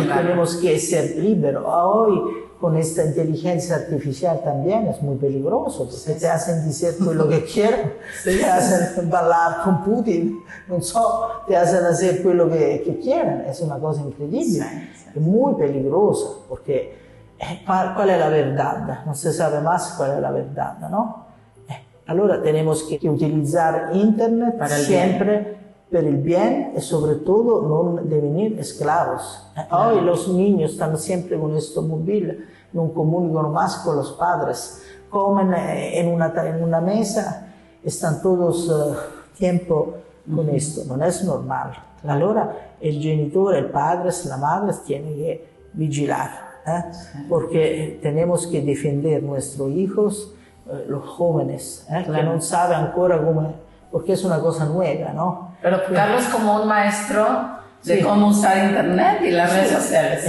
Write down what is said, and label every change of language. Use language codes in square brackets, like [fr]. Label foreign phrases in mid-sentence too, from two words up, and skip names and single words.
[es] que tenemos que ser libres. Hoy con esta inteligencia artificial también es muy peligroso, porque te hacen decir todo lo que quieren, te hacen bailar con Putin, no sé, te hacen hacer todo lo que quieren. Es una cosa increíble, es muy peligrosa, porque ¿cuál es la verdad? No se sabe más cuál es la verdad, ¿no? Allora tenemos que utilizar internet para siempre [it] per il bien e soprattutto non divenire [es] esclavos. Hoy los niños están siempre con [it] questo mobile, non comunicano [es] más con los padres, comen en una mesa, están todos tiempo con esto, [it] non è normal. Allora il genitore, il padre, [es] la madre tiene que vigilar, porque tenemos que defender nuestros hijos, los jóvenes, que no saben ancora cómo, porque es una cosa nueva, ¿no? Pero Carlos como un maestro de cómo usar internet y las redes sociales.